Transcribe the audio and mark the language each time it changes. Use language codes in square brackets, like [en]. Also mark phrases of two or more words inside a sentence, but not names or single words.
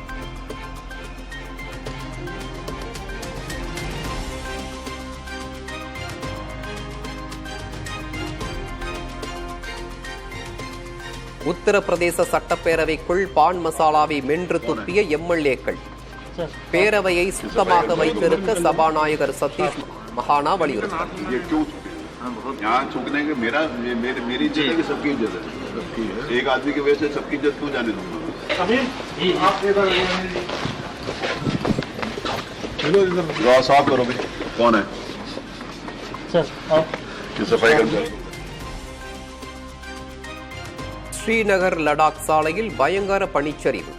[ta] உத்தரப்பிரதேச சட்டப்பேரவைக்குள் பான் மசாலாவை மென்று துப்பிய எம்எல்ஏக்கள். பேரவையை சுத்தமாக வைத்திருக்க சபாநாயகர் சதீஷ் மஹானா வலியுறுத்தல். [hi] यहाँ थूकने के मेरी इज्जत है, सबकी इज्जत है। एक आदमी की वजह से सबकी इज्जत क्यों जाने दूंगा? साफ करो भाई, कौन है सफाई कर्मचारी? [ta] ஸ்ரீநகர் லடாக் சாலையில் பயங்கர பனிச்சரிவு.